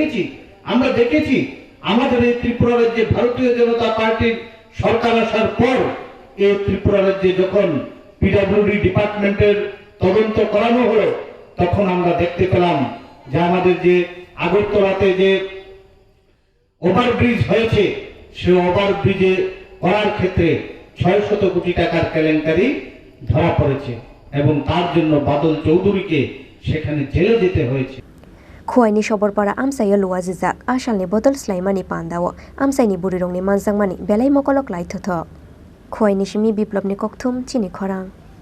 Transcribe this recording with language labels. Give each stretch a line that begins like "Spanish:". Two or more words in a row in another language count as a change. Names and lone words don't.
Bangla: দেখেছি আমাদের এই ত্রিপুরা রাজ্যে ভারতীয় জনতা পার্টির সরকার আসার পর এই ত্রিপুরা রাজ্যে যখন পিডব্লিউডি ডিপার্টমেন্টের তদন্ত করানো হলো তখন আমরা দেখতে পেলাম যে আমাদের যে আগরতলাতে যে ওভারব্রিজ হয়েছে সে ওভারব্রিজে করার ক্ষেত্রে 600 কোটি টাকার কেলেঙ্কারি ধরা পড়েছে এবং তার জন্য বাদল চৌধুরীকে সেখানে জেলে যেতে হয়েছে
Kok Borok: Khowai Sabarpara Amchaio luwajijak asalni Bodol Slaimani Pandawo Amchaini burirongni manjangmani belai mokolok lai thotho Khowai simi biplopni kokthum Chini Khorang